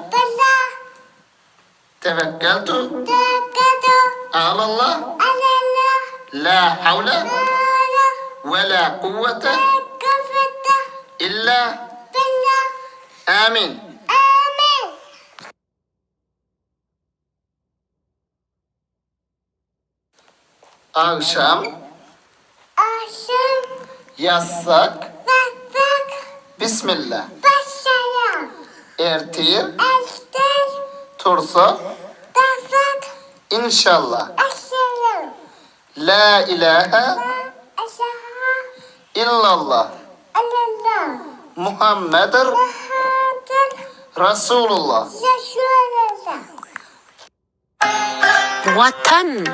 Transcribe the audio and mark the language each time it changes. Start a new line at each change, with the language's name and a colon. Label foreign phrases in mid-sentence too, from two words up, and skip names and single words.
Arabic: توكلت على الله لا حول ولا قوة إلا آمين.
Kyrgyz: Akşam yatsak Bismillah. Ertir tursa inşallah.
Arabic: La ilahe illallah. Muhammedur Resulullah. Vatan.